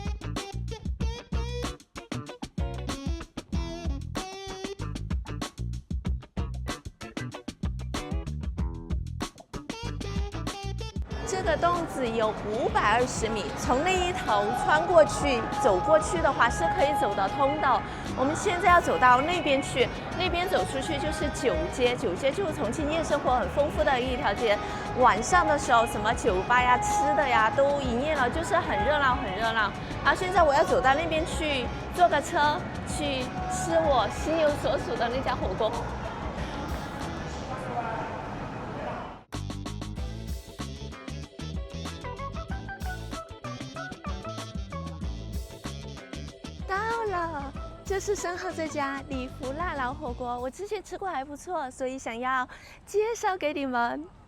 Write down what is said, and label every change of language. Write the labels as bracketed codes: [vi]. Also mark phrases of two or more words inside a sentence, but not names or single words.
[zh] 这個洞子有520米，從那一頭穿過去，走過去的話是可以走得通的。我們現在要走到那邊去，那邊走出去就是酒街，酒街就是重慶夜生活很豐富的一條街。晚上的時候，什麼酒吧呀、吃的呀都營業了，就是很熱鬧，很熱鬧。然後現在我要走到那邊去，坐個車去吃我心有所屬的那家火鍋。就是身後這家李福辣老火鍋，我之前吃過還不錯，所以想要介紹給你們。